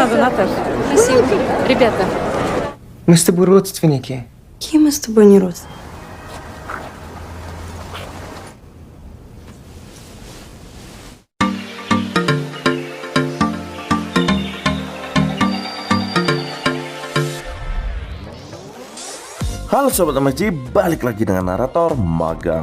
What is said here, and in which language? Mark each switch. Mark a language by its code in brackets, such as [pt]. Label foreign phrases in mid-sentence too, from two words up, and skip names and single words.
[ru] Наташ. Спасибо. Ребята. Мы с тобой родственники. Какие мы с тобой не родственники? [id] Halo Sobat MSG, balik lagi dengan narator magang.